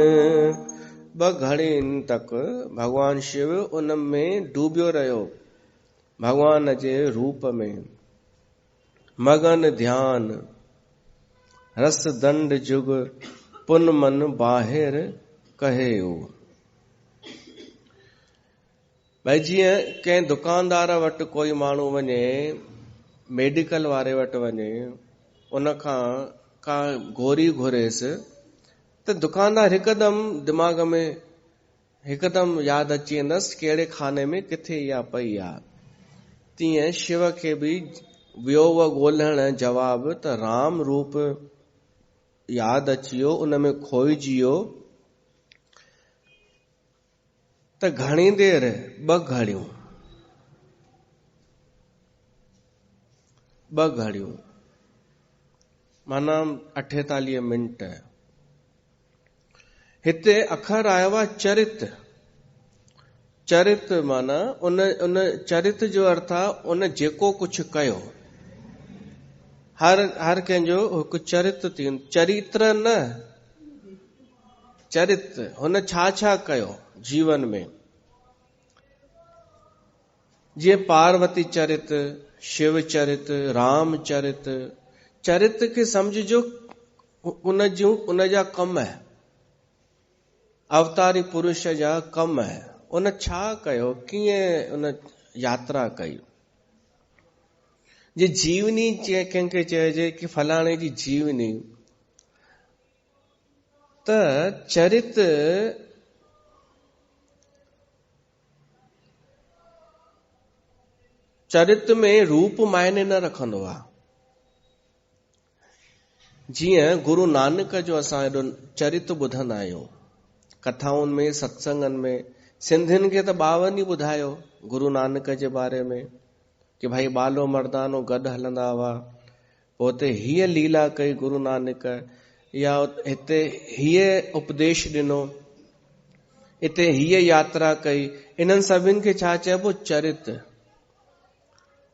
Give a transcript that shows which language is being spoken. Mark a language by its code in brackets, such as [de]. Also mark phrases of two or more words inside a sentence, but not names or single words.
[sd] घड़ीन तक भगवान शिव उन में डूबियो रहियो, भगवान जे रूप में। [awa] मगन ध्यान रस दंड जुग, पुन मन बाहिर कहेऊ। [sd] भाई जीअं कंहिं दुकानदार वटि कोई माण्हू वञे, मेडिकल वारे वटि वञे, उनखां का गोरी घुरेसि, त दुकानदार हिकदमि दिमाग़ में हिकदमि यादि अची वेंदसि कहिड़े खाने में किथे इहा पई आहे। तीअं शिव खे बि वियो ॻोल्हण जवाब, त राम रूप यादि अची वियो, उन में खोइजी वियो। त घणी देर, 2 घड़ियूं, 2 घड़ियूं माना 48 मिंट। हिते अखर आयो आहे चरित। चरित माना उन चरित जो अर्थ आहे उन जेको कुझु कयो। हर कंहिंजो हिकु चरित थी, चरित्र न, चरित। हुन छा छा कयो जीवन में। जीअं पार्वती चरित, शिव चरित, राम चरित। चरित खे समझिजो उन जा कम है, अवतारी पुरुष जा कम है। उन छा कयो, कीअं उन यात्रा कई। जे जीवनी कंहिंखे चइजे कि फलाणे जी जीवनी, त चरित चरित में रूप मायने न रखंदो आहे। जीअं गुरु नानक जो असां एॾो चरित ॿुधंदा आहियूं कथाउनि में, सत्संगनि में। सिंधियुनि खे त 52 ई ॿुधायो गुरु नानक जे बारे में, कि भाई बालो मर्दानो गॾु हलंदा हुआ। पोइ हुते हीअ लीला कई गुरु नानक, या हिते हीअ उपदेश ॾिनो, हिते हीअ यात्रा कई। इन्हनि सभिनि खे छा चइबो, चरित।